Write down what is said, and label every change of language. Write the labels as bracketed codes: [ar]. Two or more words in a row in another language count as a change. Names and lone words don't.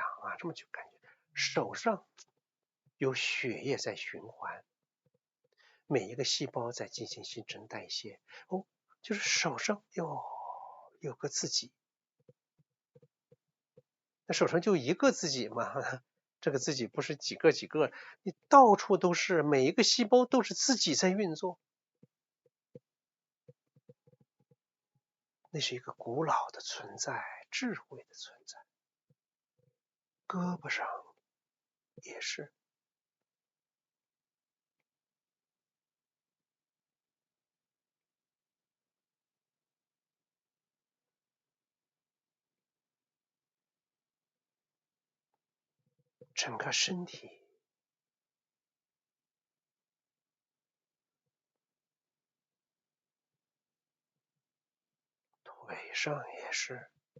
[zh] 啊，这麼去感覺，手上有血液在循環，每一個細胞在進行新陳代謝。哦，就是手上有個自己，那手上就一個自己嘛，這個自己不是幾個，你到處都是，每一個細胞都是自己在運作。那是一個古老的存在，智慧的存在。胳膊上也是。整個身體，腿上也是。